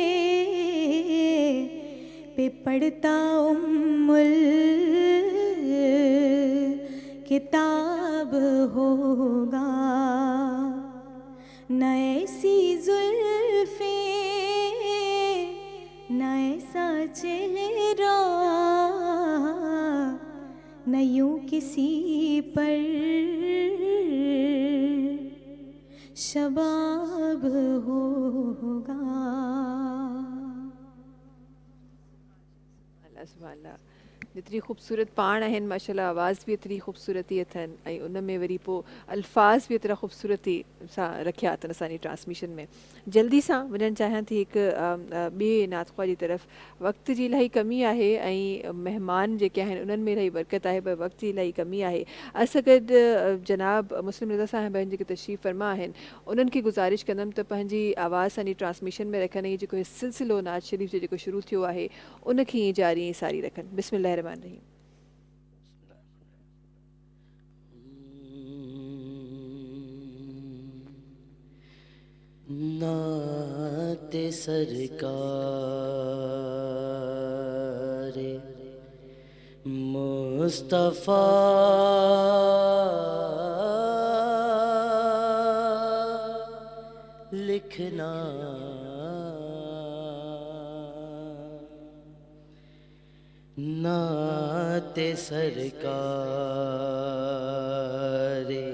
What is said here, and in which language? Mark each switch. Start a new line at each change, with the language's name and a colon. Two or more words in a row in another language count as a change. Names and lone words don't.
Urdu: پہ پڑھتا کتاب ہوگا، نہ ایسی زلفیں نہ ایسا چہرہ، نہ یوں کسی پر شباب ہوگا۔ اللہ سبحان اللہ، جتنی خوبصورت
Sindhi: پاण आहिनि माशाल्लाह, आवाज़ बि एतिरी ख़ूबसूरती अथनि ऐं उन में वरी पोइ अल्फाज़ बि एतिरा ख़ूबसूरती सां रखिया अथनि असांजी ट्रांसमिशन में। जल्दी सां वञणु चाहियां थी हिकु ॿिए नातख़्वा जी तरफ़। वक़्त जी इलाही कमी आहे ऐं महिमान जेके आहिनि उन्हनि में इलाही बरकत आहे, पर वक़्त जी इलाही कमी आहे। असां गॾु जनाब मुस्लिम रज़ा साहिब आहिनि जेके तशरीफ़ फरमा आहिनि, उन्हनि खे गुज़ारिश कंदमि त पंहिंजी आवाज़ असांजी ट्रांसमिशन में रखनि ऐं जेको सिलसिलो नाज़ शरीफ़ जो जेको शुरू थियो आहे उनखे ईअं जारी ऐं सारी रखनि।
Arabic: بسم الله الرحمن الرحيم.
Urdu: नात سرکار مصطفیٰ لکھنا، نعت سرکار